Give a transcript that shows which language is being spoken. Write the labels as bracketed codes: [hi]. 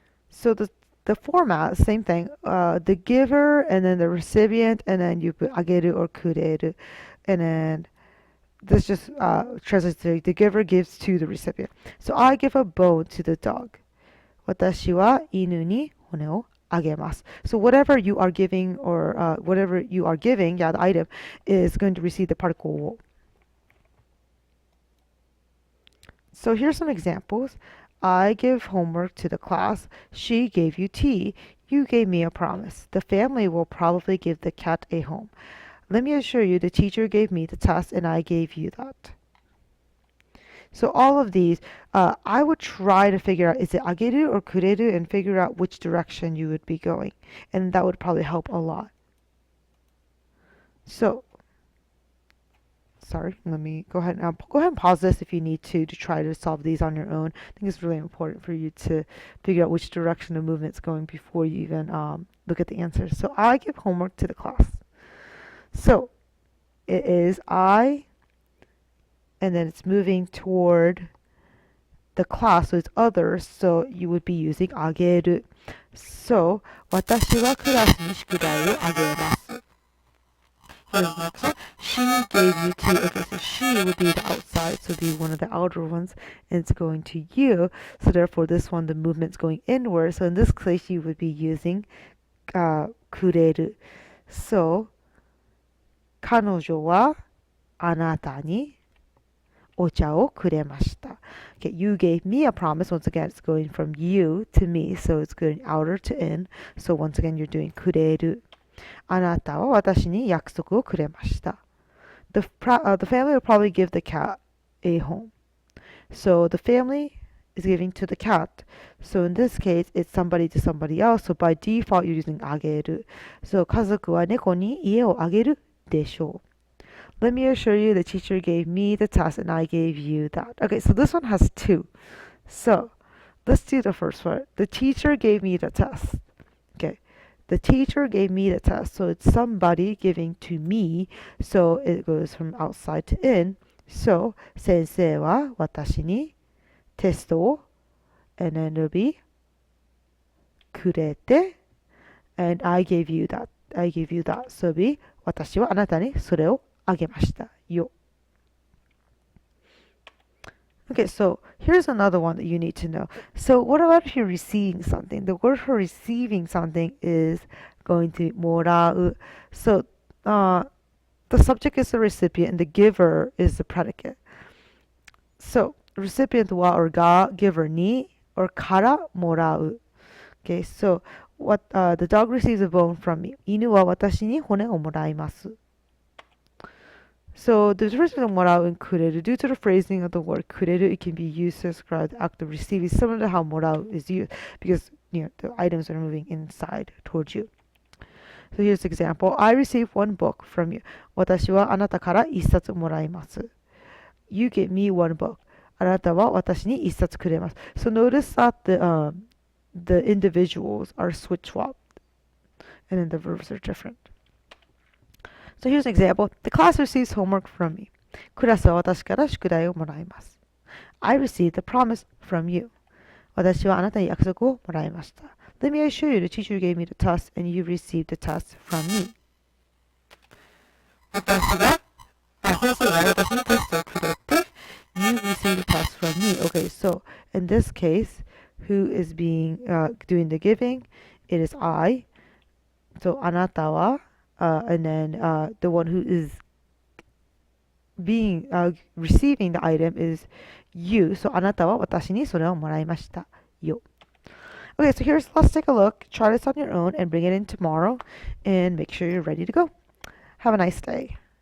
[en] So the format, same thing. The giver and then the recipient, and then you put ageru or kureru, and then this just translates to the giver gives to the recipient. So I give a bone to the dog. [ja] 私は犬に骨をあげます. [en] So whatever you are giving or whatever you are giving, yeah, the item is going to receive the particle wo. So here's some examples. I give homework to the class. She gave you tea. You gave me a promise. The family will probably give the cat a home. Let me assure you, the teacher gave me the test and I gave you that. So all of these, I would try to figure out, is it ageru or kureru, and figure out which direction you would be going. And that would probably help a lot. So sorry, let me go ahead and pause this if you need to try to solve these on your own. I think it's really important for you to figure out which direction the movement's going before you even look at the answers. So I give homework to the class. So it is I, and then it's moving toward the class, so it's others, so you would be using ageru. [ja] So 私はクラスに宿題をあげます。 [en] Here's the next one. She gave you tea. Okay, so she would be the outside, so be one of the outer ones, and it's going to you. So therefore, this one, the movement's going inward. So in this case, you would be using kureru. [ja] So 彼女はあなたにお茶をくれました. [en] Okay, you gave me a promise. Once again, it's going from you to me, so it's going outer to in. So once again, you're doing kureru. [ja] あなたは私に約束をくれました. [en] The family will probably give the cat a home. So the family is giving to the cat. So in this case, it's somebody to somebody else. So by default, you're using あげる. [ja] So 家族は猫に家をあげるでしょう. [en] Let me assure you, the teacher gave me the test and I gave you that. Okay, so this one has two. So let's do the first one. The teacher gave me the test. Okay. The teacher gave me the test. So it's somebody giving to me. So it goes from outside to in. So [ja] 先生は私にテストを [en] and then it'll be [ja] くれて [en] and I gave you that. I gave you that. [ja] So it'll be 私はあなたにそれをあげましたよ. [en] Okay, so here's another one that you need to know. So what about if you're receiving something? The word for receiving something is going to be もらう. So the subject is the recipient and the giver is the predicate. So recipient wa or ga, giver ni, or kara もらう. Okay, so what the dog receives a bone from me. [ja] 犬は私に骨をもらいます. [en] So the difference between もらう and くれる, due to the phrasing of the word くれる, it can be used to describe the act of receiving, similar to how もらう is used, because the items are moving inside towards you. So here's the example. I received one book from you. [ja] 私はあなたから一冊もらいます. [en] You get me one book. [ja] あなたは私に一冊くれます. [en] So notice that the individuals are switch swapped, and then the verbs are different. So here's an example. The class receives homework from me. [ja] クラスは私から宿題をもらいます. [en] I received a promise from you. [ja] 私はあなたに約束をもらいました. [en] Let me assure you, the teacher gave me the task and you received the task from me. [ja] 先生が私のテストをくれて [en] you received the task from me. Okay, so in this case, who is being doing the giving? It is I. So あなたは and then the one who is being receiving the item is you. [ja] So あなたは私にそれをもらいましたよ. [en] Okay, so let's take a look. Try this on your own and bring it in tomorrow and make sure you're ready to go. Have a nice day.